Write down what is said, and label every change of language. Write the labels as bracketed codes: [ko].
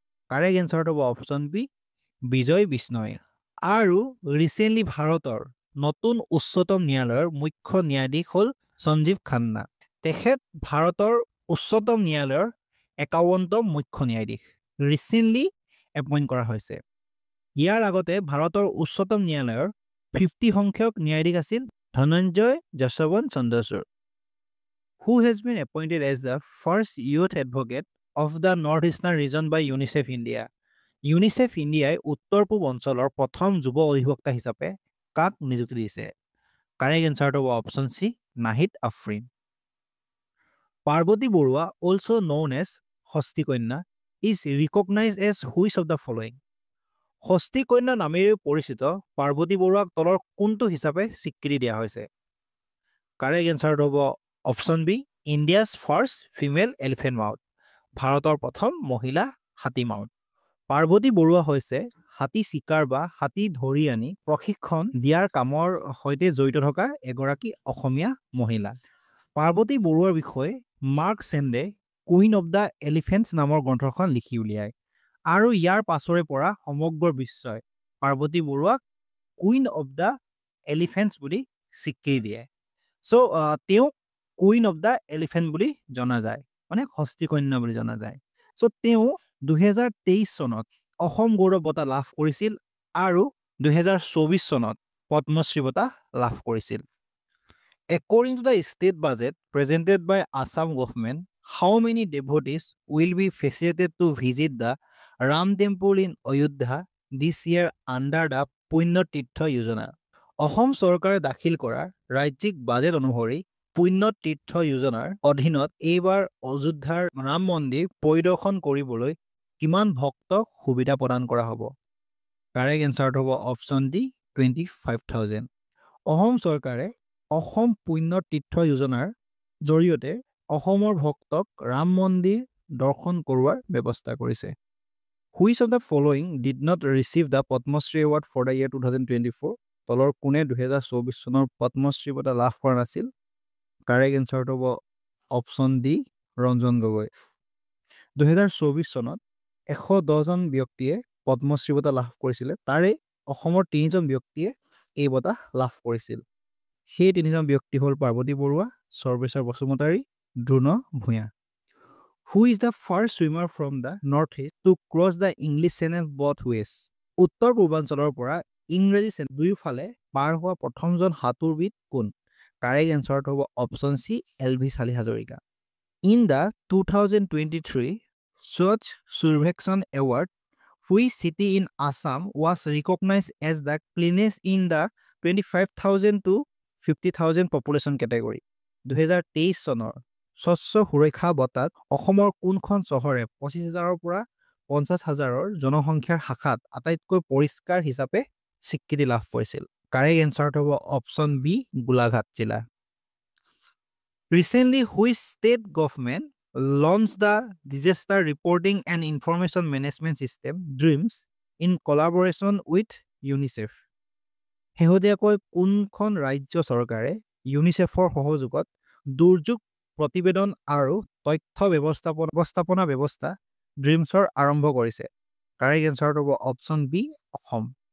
[as] Correct এনচাৰটো হ'ব option B, বিজয় বিষ্ণয়। আৰু recently ভাৰতৰ নতুন উচ্চতম ন্যায়ালয়ৰ মুখ্য ন্যায়াধীশ হ'ল সঞ্জীৱ খান্না। তেখেত ভাৰতৰ উচ্চতম ন্যায়ালয়ৰ 51তম মুখ্য ন্যায়াধীশ। ৰিচেণ্টলি এপইণ্ট কৰা হৈছে। ইয়াৰ আগতে ভাৰতৰ উচ্চতম ন্যায়ালয়ৰ 50 সংখ্যক ন্যায়াধীশ আছিল Dhananjay Yashwant Chandrachud, [en] who has been appointed as the first youth advocate of the Northeastern region by UNICEF India. [as] UNICEF ইণ্ডিয়াই উত্তৰ পূব অঞ্চলৰ প্ৰথম যুৱ অধিবক্তা হিচাপে কাক নিযুক্তি দিছে? কাৰেক্ট এনচাৰটো হ'ব option C, Nahid Afrin. [en] Parbati Barua, also known as Shashthi Kanya, is recognized as which of the following? [as] ষষ্ঠী কন্যা নামেৰে পৰিচিত পাৰ্বতী বৰুৱাক তলৰ কোনটো হিচাপে স্বীকৃতি দিয়া হৈছে? কাৰেক্ট এনচাৰটো হ'ব option B, [en] India's first female elephant mahout, [as] ভাৰতৰ প্ৰথম মহিলা হাতী মাউথ। পাৰ্বতী বৰুৱা হৈছে হাতী চিকাৰ বা হাতী ধৰি আনি প্ৰশিক্ষণ দিয়াৰ কামৰ সৈতে জড়িত থকা এগৰাকী অসমীয়া মহিলা। পাৰ্বতী বৰুৱাৰ বিষয়ে mark চেণ্ডে queen of the elephants নামৰ গ্ৰন্থখন লিখি উলিয়ায় আৰু ইয়াৰ পাছৰে পৰা সমগ্ৰ বিশ্বই পাৰ্বতী বৰুৱাক কুইন অৱ দ্য এলিফেণ্টছ বুলি স্বীকৃতি দিয়ে। চ' তেওঁক কুইন অৱ দ্য এলিফেণ্ট বুলি জনা যায়, মানে ষষ্ঠী কন্যা বুলি জনা যায়। চ' তেওঁ 2023 চনত অসম গৌৰৱ বঁটা লাভ কৰিছিল আৰু 2024 চনত পদ্মশ্ৰী বঁটা লাভ কৰিছিল। [en] According to the state budget presented by Assam government, how many devotees will be facilitated to visit the Ram temple in Ayodhya this year under the Punya Tirtha Yojana? [as] Assam চৰকাৰে দাখিল কৰা ৰাজ্যিক বাজেট অনুসৰি পুণ্য তীৰ্থ যোজনাৰ অধীনত এইবাৰ অযোধ্যাৰ ৰাম মন্দিৰ পৰিদৰ্শন কৰিবলৈ কিমান ভক্তক সুবিধা প্ৰদান কৰা হ'ব? কাৰেক্ট এনচাৰটো হ'ব অপশ্যন ডি, 25,000। অসম চৰকাৰে অসম পুণ্য তীৰ্থ যোজনাৰ জৰিয়তে অসমৰ ভক্তক ৰাম মন্দিৰ দৰ্শন কৰোৱাৰ ব্যৱস্থা কৰিছে। [en] Which of the following did not receive the Padma Shri Award for the year 2024? [as] তলৰ কোনে 2024 চনৰ পদ্মশ্ৰী বঁটা লাভ কৰা নাছিল? কাৰেক্ট এনচাৰটো হ'ব অপশ্যন ডি, ৰঞ্জন গগৈ। 2024 চনত 110 জন ব্যক্তিয়ে পদ্মশ্ৰী বঁটা লাভ কৰিছিলে, তাৰে অসমৰ 3 জন ব্যক্তিয়ে এই বঁটা লাভ কৰিছিল। সেই 3 জন ব্যক্তি হ'ল পাৰ্বতী বৰুৱা, সৰ্বেশ্বৰ Basumatary, Drona Bhuyan. [en] Who is the first swimmer from the northeast to cross the English Channel both ways? [as] উত্তৰ পূৰ্বাঞ্চলৰ পৰা ইংৰাজী চেনেল দুয়োফালে পাৰ হোৱা প্ৰথমজন সাঁতোৰবিদ কোন? কাৰেক্ট এনচাৰটো হ'ব অপশ্যন চি, LV চালি Hazarika. [en] In the 2023 Swachh Survekshan Award, which city in Assam was recognized as the cleanest in the 25,000 to 50,000 population category? [as] 2023 চনৰ স্বচ্ছ সুৰক্ষা বঁটাত অসমৰ কোনখন চহৰে 25,000ৰ পৰা 50,000ৰ জনসংখ্যাৰ শাখাত আটাইতকৈ পৰিষ্কাৰ হিচাপে স্বীকৃতি লাভ কৰিছিল? কাৰেক্ট এনচাৰটো হ'ব অপশ্যন বি, গোলাঘাট জিলা। [en] Recently, which state government launched the Disaster Reporting and Information Management System DREAMS in collaboration with UNICEF? [as] শেহতীয়াকৈ কোনখন ৰাজ্য চৰকাৰে ইউনিচেফৰ সহযোগত দুৰ্যোগ প্ৰতিবেদন আৰু তথ্য ব্যৱস্থাপনা ব্যৱস্থা ড্ৰিমছৰ আৰম্ভ কৰিছে? কাৰেক্ট এনচাৰটো হ'ব অপশ্যন বি, অসম।